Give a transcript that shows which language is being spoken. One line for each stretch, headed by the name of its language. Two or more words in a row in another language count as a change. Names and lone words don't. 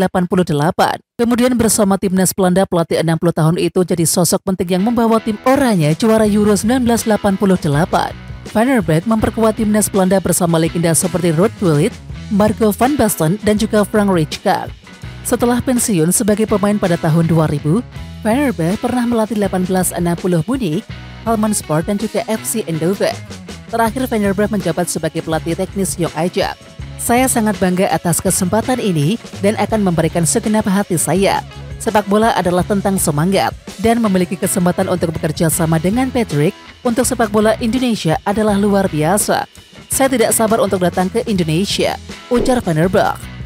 Indonesian: Kemudian bersama timnas Belanda, pelatih 60 tahun itu jadi sosok penting yang membawa tim oranye juara Euro 1988. Van der Beek memperkuat timnas Belanda bersama legenda seperti Ruud Gullit, Marco van Basten, dan juga Frank Rijkaard. Setelah pensiun sebagai pemain pada tahun 2000, Van der Beek pernah melatih 1860 Munich, Helmond Sport, dan juga FC Eindhoven. Terakhir, Van der Beek menjabat sebagai pelatih teknis Jong Ajax. Saya sangat bangga atas kesempatan ini dan akan memberikan segenap hati saya. Sepak bola adalah tentang semangat dan memiliki kesempatan untuk bekerja sama dengan Patrick untuk sepak bola Indonesia adalah luar biasa. Saya tidak sabar untuk datang ke Indonesia, ujar Van der Beek.